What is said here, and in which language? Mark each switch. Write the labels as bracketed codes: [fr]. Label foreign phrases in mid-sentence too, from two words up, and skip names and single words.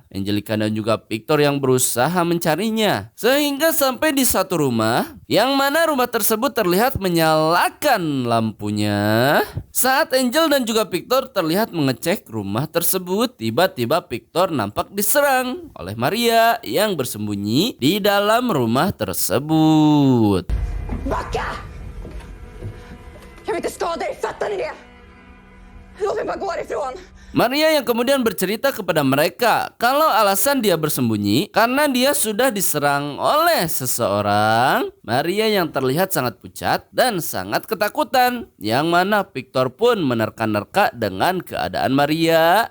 [id] Angelica dan juga Victor yang berusaha mencarinya sehingga sampai di satu rumah yang mana rumah tersebut terlihat menyalakan lampunya. Saat Angel dan juga Victor terlihat mengecek rumah tersebut, tiba-tiba Victor nampak diserang oleh Maria yang bersembunyi di dalam rumah tersebut. [sv] Backa! Jag vill inte skada dig, fattar ni det? Låt mig bara gå härifrån. [id] Maria yang kemudian bercerita kepada mereka kalau alasan dia bersembunyi karena dia sudah diserang oleh seseorang. Maria yang terlihat sangat pucat dan sangat ketakutan, yang mana Victor pun menerka-nerka dengan keadaan Maria.